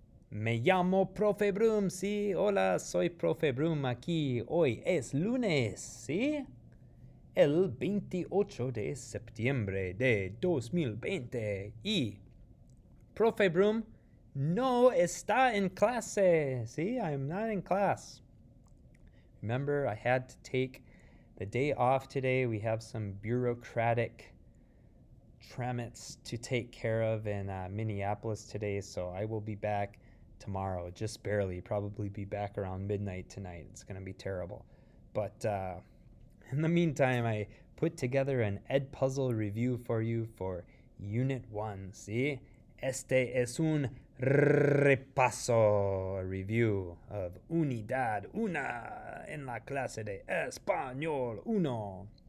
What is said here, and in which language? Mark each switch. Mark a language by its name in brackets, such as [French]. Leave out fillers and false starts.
[Spanish] Me llamo Profe Broom, sí, hola, soy Profe Broom aquí. Hoy es lunes, ¿sí? El 28 de septiembre de 2020 y Profe Broom no está en clase, ¿sí? [English] I'm not in class. Remember, I had to take the day off today. We have some bureaucratic tramits to take care of in Minneapolis today, so I will be back tomorrow, just barely. Probably be back around midnight tonight. It's going to be terrible. But in the meantime, I put together an EdPuzzle review for you for Unit 1. [Spanish] ¿Sí? Este es un repaso, [English] a review of [Spanish] Unidad Una en la clase de Español Uno.